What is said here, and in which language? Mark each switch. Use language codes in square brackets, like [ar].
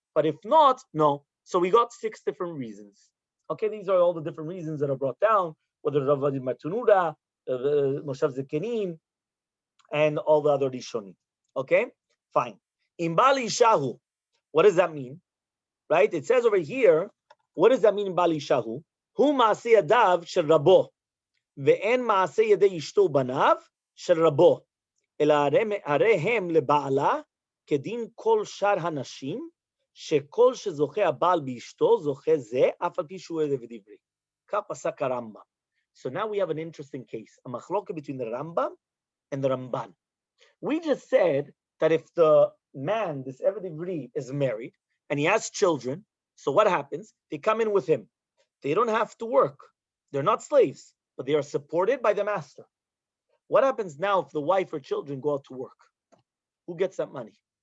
[en] But if not, no. So we got 6 different reasons. Okay, these are all the different reasons that are brought down, whether Rav Matunuda, Moshav Zekenim, and all the other Rishonim. Okay, fine. Imbali Shahu, what does that mean? Right? It says over here, what does that mean in Bali Shahu? [he] hu ma'aseh yadav shel rabo, ve'en ma'aseh yedei ishto banav shel rabo, אלא הרי הם לבעלה כדין כל שאר הנשים, שכל שזוכה הבעל באשתו, זוכה זה, אף על פי שהוא עבד עברי. כך פסק הרמב"ם. [en] So now we have an interesting case, a machloka between the Rambam and the Ramban. We just said that if the man, this Eved Ivri, is married and he has children, so what happens? They come in with him. They don't have to work. They're not slaves, but they are supported by the master. What happens now if the wife or children go out to work? Who gets that money?